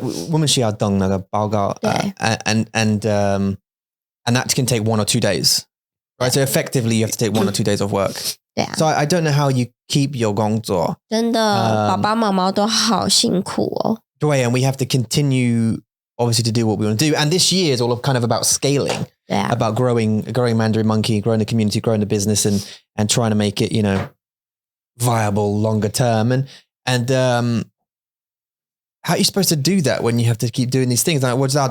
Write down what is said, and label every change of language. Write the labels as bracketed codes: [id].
[zh] 我们需要登那个报告 [en] and that can take 1 or 2 days. Right? So effectively you have to take 1 or 2 days of work. [zh] 对啊。 [en] So I don't know how you keep your [zh] 工作。真的，爸爸妈妈都好辛苦哦。对 [en] and we have to continue obviously to do what we want to do. And this year is all kind of about scaling, about growing Mandarin Monkey, growing the community, growing the business and trying to make it, viable longer term. And how are you supposed to do that when you have to keep doing these things? Like, what's that?